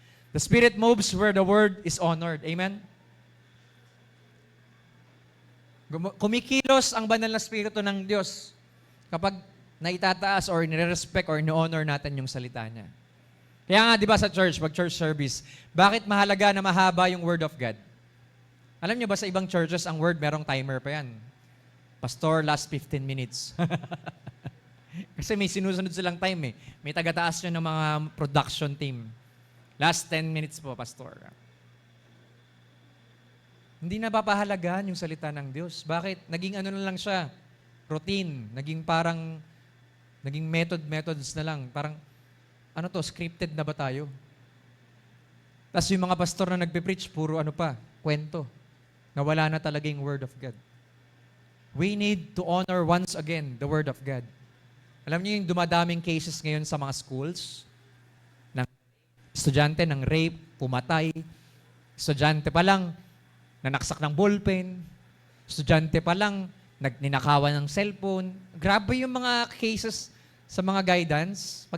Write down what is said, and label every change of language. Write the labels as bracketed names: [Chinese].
[English] The Spirit moves where the Word is honored. Amen? [Filipino] Kumikilos ang banal na Espiritu ng Diyos kapag na itataas or nire-respect or ni-honor natin yung salita niya. Kaya nga, di ba sa church, pag church service, bakit mahalaga na mahaba yung Word of God? Alam niyo ba sa ibang churches, ang Word merong timer pa yan. Pastor, last 15 minutes. Kasi may sinusunod silang time eh. May taga-taas yun ng mga production team. Last 10 minutes po, Pastor. Hindi na papahalagaan yung salita ng Diyos. Bakit? Naging ano na lang siya, routine. Naging methods na lang. Parang, ano to, scripted na ba tayo? Tapos yung mga pastor na nagpe-preach, puro ano pa, kwento. Nawala na talaga yung Word of God. [English] We need to honor once again the Word of God. [Filipino] Alam niyo yung dumadaming cases ngayon sa mga schools, ng estudyante ng rape, pumatay, estudyante pa lang, nanaksak ng ballpen, estudyante pa lang, ninakawan ng cellphone. Grabe yung mga cases sa mga guidance.